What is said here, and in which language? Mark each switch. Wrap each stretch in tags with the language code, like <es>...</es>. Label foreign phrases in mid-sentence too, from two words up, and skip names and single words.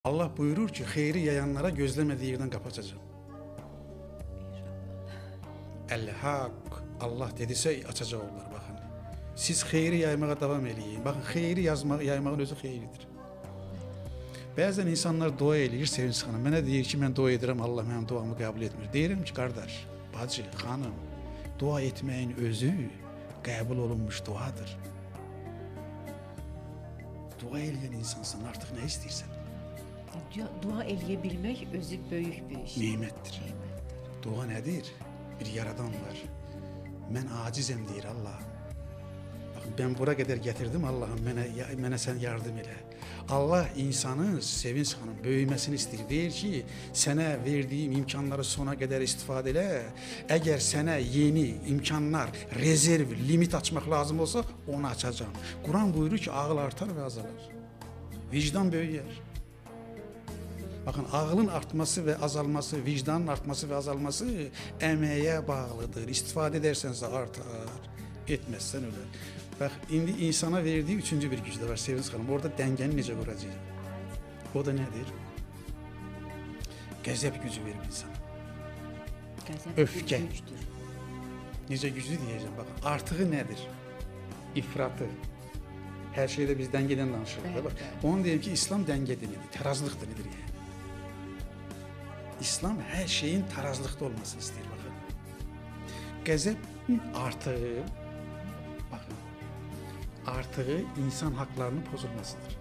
<tr>Allah buyurur ki, xeyri yayanlara gözlemediği yerden kapatacağım. El-Hak, Allah dediyse açacak onlar bakın.</tr> <az>Siz xeyri yaymaya devam edin. Bakın xeyri yaymağın özü xeyridir. Bəzən insanlar dua eləyir, Sevinç xanım. Mənə deyir ki, mən dua edirəm, Allah mənim duamı qəbul etmir. Deyirəm ki, qardaş, bacı, xanım, dua etməyin özü qəbul olunmuş duadır. Dua eləyən insansan, artıq nə istəyirsən? Dua eləyə özü böyük bir iş. Nimətdir. Dua nədir? Bir yaradan var. Mən acizəm deyir Allah.</az> <tr>Bakın ben bura kadar getirdim Allah'ım,</tr> <az>mənə sen yardım elə. Allah insanın, Sevinç xanım, böyüməsini istəyir. Deyir ki, sənə verdiyim imkanları sona qədər istifadə elə. Əgər sənə yeni imkanlar, rezerv, limit açmaq lazım olsa, onu açacağım.</az> <tr>Kur'an buyurur ki, ağıl artar ve azalar. Vicdan böyüyer. Bakın ağılın artması ve azalması, vicdanın artması ve azalması emeğe bağlıdır. İstifade edersense artar, etmezsen öler. Bak indi insana verdiği üçüncü bir güç de var Sevinç Hanım.</tr> <az>Orada dengeni necə quracaq?</az> <tr>O da nedir?</tr> <az>Qəzəb gücü verir insana. Qəzəb</az> <tr>Öfke.</tr> <az>gücdür.</az> <tr>Necə güclü diyeceğim bakın. Artığı nedir? İfratı. Her şeyde biz dengeden danışırız. Evet, Bak, evet. onu diyelim ki İslam denge dinidir. Terazlık dinidir yani. İslam her şeyin tarazlıkta olmasını ister bakın.</tr> <az>Qəzəbin artığı, bakın, artığı insan haklarının pozulmasıdır.</az>